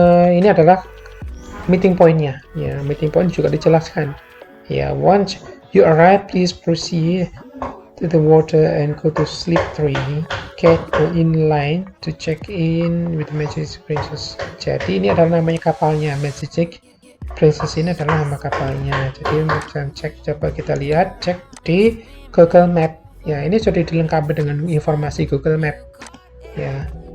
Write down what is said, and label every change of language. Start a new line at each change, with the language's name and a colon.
Indonesian: Ini adalah meeting point-nya ya. Meeting point juga dijelaskan ya.
English: Once you arrive, please proceed to the water and go to sleep 3. Get in line to check in with Majestic Princess.
Indonesian: Jadi ini adalah namanya kapalnya, Majestic Princess ini adalah nama kapalnya. Jadi kita cek, coba kita lihat, cek di Google Map ya. Ini sudah dilengkapi dengan informasi Google Map ya.